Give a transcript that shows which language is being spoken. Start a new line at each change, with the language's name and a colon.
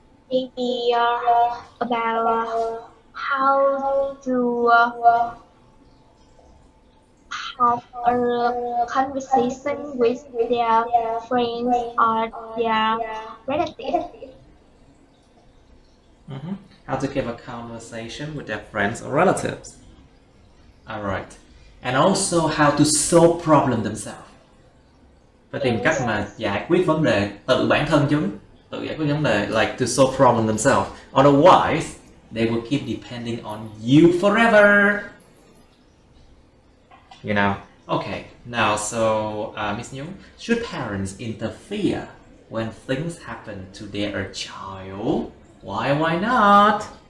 English: Maybe about how to have a conversation with their friends or their relatives. How to keep a conversation with their friends or relatives. Alright. And also how to solve problem themselves.
Vietnamese: Phải tìm cách mà giải quyết vấn đề tự bản thân chúng. Tự giải quyết vấn đề,
English: like to solve problem themselves. Otherwise, they will keep depending on you forever. You know? Okay, now so, Miss Nhung, should parents interfere when things happen to their child? Why not?